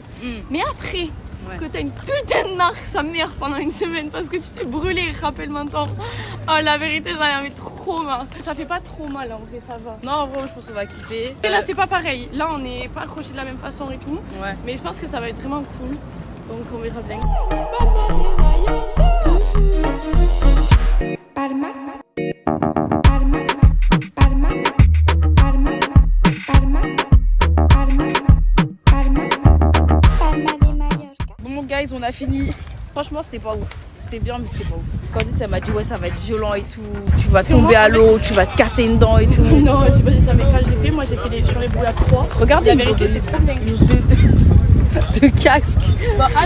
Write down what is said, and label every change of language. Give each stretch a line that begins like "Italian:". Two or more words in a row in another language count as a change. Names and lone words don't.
French: Mais après, que t'as une putain de marque sa mère pendant une semaine parce que tu t'es brûlé et râpé le menton. Oh, la vérité, j'en avais trop marre. Ça fait pas trop mal en vrai, ça va. Non, en vrai, je pense qu'on va kiffer. Et là, c'est pas pareil. Là, on n'est pas accroché de la même façon et tout. Ouais. Mais je pense que ça va être vraiment cool. Donc, on verra bien. Palma, Palma, Palma, Palma, Palma, Palma, Palma, Palma de Mallorca. Bon, guys, on a fini. Franchement, c'était pas ouf. C'était bien, mais c'était pas ouf. Candice, elle m'a dit, ouais, ça va être violent et tout. Tu vas tomber à l'eau, tu vas te casser une dent et tout. Non, j'ai pas dit ça, mais quand j'ai fait, moi j'ai fait sur les boules à 3. Regardez, la vérité, c'est trop bien. De casque. Bon, allez,